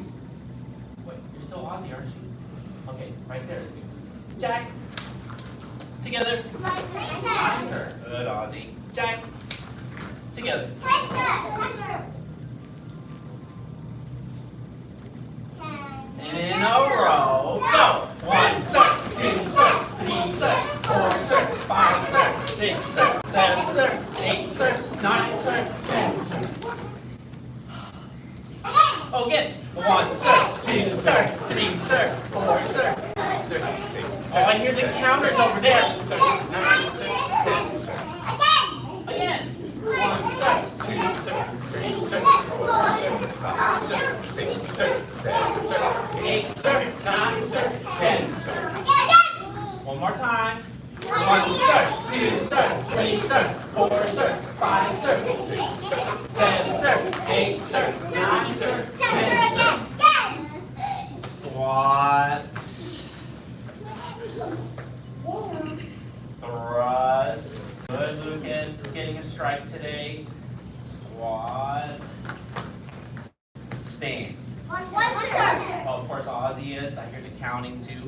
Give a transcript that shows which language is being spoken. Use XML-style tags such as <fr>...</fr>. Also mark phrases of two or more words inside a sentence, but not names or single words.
<en>Wait, you're still Ozzy, aren't you? Okay, right there is good. Jack. Together. Nine, sir. Good, Ozzy. Jack. Together. In a row. Go. One, sir. Two, sir. Three, sir. Four, sir. Five, sir. Six, sir. Seven, sir. Eight, sir. Nine, sir. 10, sir. Oh, again. One, sir. Two, sir. Three, sir. Four, sir. Five, sir. Six, oh, I hear the counters over there. Sir, 9, sir, 10, sir. Again. 1, sir, 2, sir, 3, sir, 4, sir, 5, sir, 6, sir, 7, sir, 8, sir, 9, sir, 10, sir. One more time. 1, sir, 2, sir, 3, sir, 4, sir, 5, sir, 6, sir, 7, sir, 8, sir, 9, sir, 10, sir. Squats. Thrust. Good, Lucas is getting a strike today. Squat. Stand. Oh, of course, Ozzy is. I hear the counting too.</en>